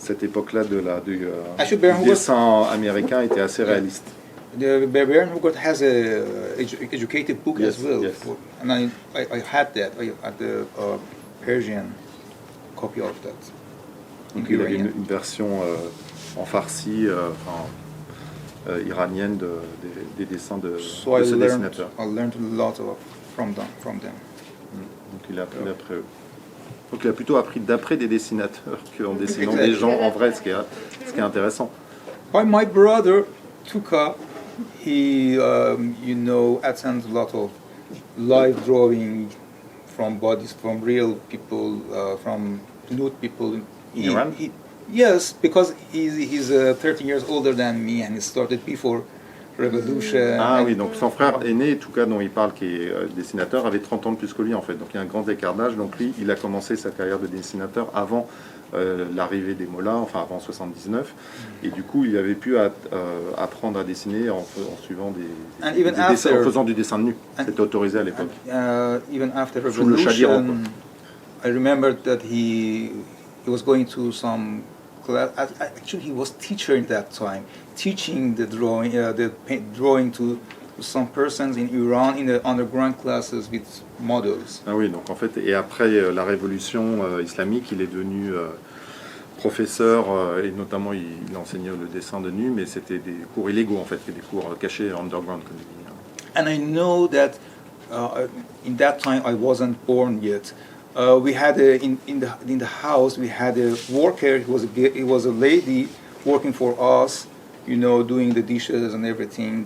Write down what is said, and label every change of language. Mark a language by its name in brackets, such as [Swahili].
[French] Cette époque-là du dessin américain était assez réaliste. [English] Bern Hogarth has a educated book as well, and I had that. I had the Persian copy of that. [French] Donc il y avait une version en farsi, iranienne des dessins de ce dessinateur. [English] I learned a lot from them. [French] Donc il a appris d'après eux. Donc il a plutôt appris d'après des dessinateurs qu'en dessinant des gens en vrai, ce qui est intéressant. [English] My brother Tuka, he attends a lot of live drawing from bodies, from real people, from nude people. In Iran? Yes, because he's 30 years older than me and he started before Revolution. [French] Ah oui, donc son frère aîné, Tuka, dont il parle, qui est dessinateur, avait 30 ans de plus que lui en fait. Donc il y a un grand écart d'âge. Donc lui, il a commencé sa carrière de dessinateur avant l'arrivée des Mollahs, enfin avant 79. Et du coup, il avait pu apprendre à dessiner en suivant en faisant du dessin de nu. C'était autorisé à l'époque. [English] Even after [French] Sous le Shadiro. [English] I remember that he was going to some class. Actually, he was teacher in that time, teaching the drawing to some persons in Iran in the underground classes with models. [French] Ah oui, donc en fait, et après la révolution islamique, il est devenu professeur et notamment il enseignait le dessin de nu, mais c'était des cours illégaux en fait, des cours cachés underground comme il dit. [English] And I know that in that time I wasn't born yet. We had in the house we had a worker. It was a lady working for us, doing the dishes and everything.